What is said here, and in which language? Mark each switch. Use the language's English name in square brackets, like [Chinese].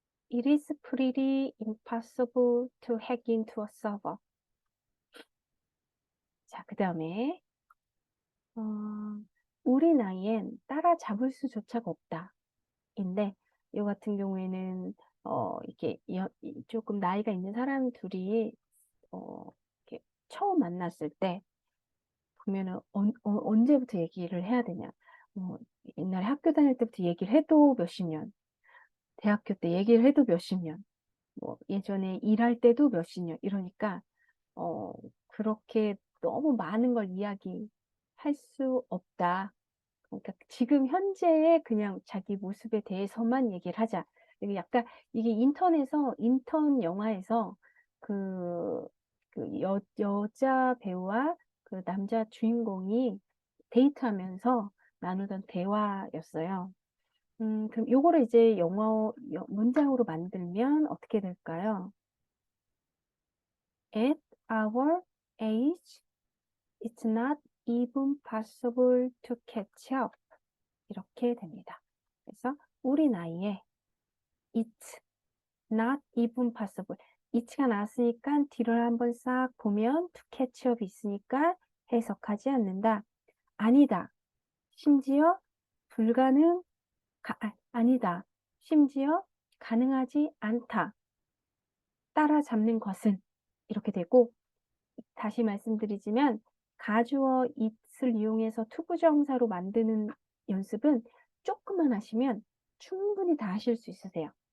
[English] It is pretty impossible to hack into a server. [Korean] 자, 그 다음에 우리 나이엔 따라잡을 수조차가 없다. 인데 이 같은 경우에는 이게 조금 나이가 있는 사람 둘이 이렇게 처음 만났을 때 보면은 언제부터 얘기를 해야 되냐. 뭐 옛날에 학교 다닐 때부터 얘기를 해도 몇십 년, 대학교 때 얘기를 해도 몇십 년, 뭐 예전에 일할 때도 몇십 년 이러니까 어, 그렇게 너무 많은 걸 이야기할 수 없다. 그러니까 지금 현재의 그냥 자기 모습에 대해서만 얘기를 하자. 이게 약간 이게 인턴 영화에서 그, 여자 배우와 그 남자 주인공이 데이트하면서 나누던 대화였어요. 그럼 요거를 이제 문장으로 만들면 어떻게 될까요? [English] At our age, it's not even possible to catch up. [Korean] 이렇게 됩니다. 그래서 우리 나이에 [English] it's not even possible. [Korean] it가 나왔으니까 뒤를 한번 싹 보면 [English] to catch up [Korean] 있으니까 해석하지 않는다. 아니다. 심지어 불가능, 아니다. 심지어 가능하지 않다. 따라잡는 것은 이렇게 되고 다시 말씀드리지만 가주어 it을 이용해서 투부정사로 만드는 연습은 조금만 하시면 충분히 다 하실 수 있으세요.